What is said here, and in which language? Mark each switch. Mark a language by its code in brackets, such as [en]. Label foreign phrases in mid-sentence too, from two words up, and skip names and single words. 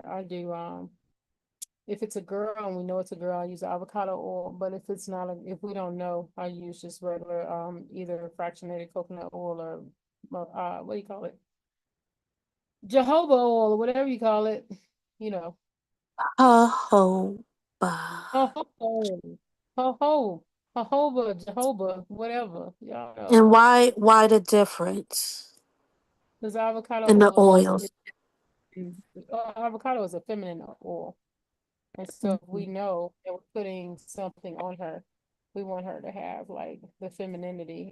[en] I do if it's a girl and we know it's a girl, I use avocado oil. But if it's not if we don't know, I use just regular either fractionated coconut oil or what do you call it? Jojoba oil or whatever you call it, you know. Jojoba. Ho ho ho ho ho. Jehovah, whatever. Y'all And know. why the difference Because avocado in the oil oils? avocado is a feminine oil. And so if we Mhm. know that we're putting something on her, we want her to have like the femininity.